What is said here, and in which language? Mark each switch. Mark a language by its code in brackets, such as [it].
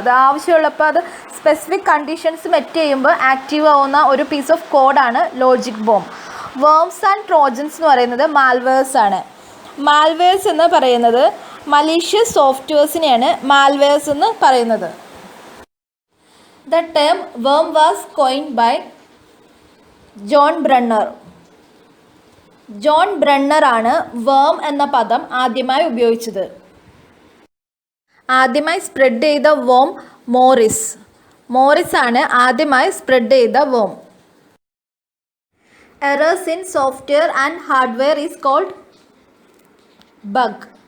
[ml] അത് ആവശ്യമുള്ളപ്പോൾ അത് സ്പെസിഫിക് കണ്ടീഷൻസ് മെറ്റ് ചെയ്യുമ്പോൾ ആക്റ്റീവ് ആവുന്ന ഒരു പീസ് ഓഫ് കോഡാണ് logic bomb. Worms and Trojans എന്ന് പറയുന്നത് മാൽവെയർസ് ആണ്. മാൽവെയർസ് എന്ന് പറയുന്നത് മലീഷ്യസ് സോഫ്റ്റ്വെയർസിനെയാണ് മാൽവെയർസ് എന്ന് പറയുന്നത്. [en] The term worm was coined by John Brunner. [ml] John Brunner ആണ് വേം എന്ന പദം ആദ്യമായി ഉപയോഗിച്ചത്. ആദ്യമായി സ്പ്രെഡ് ചെയ്ത വേം മോറിസ്. മോറിസ് ആണ് ആദ്യമായി സ്പ്രെഡ് ചെയ്ത വേം. [en] Errors in software and hardware is called bug.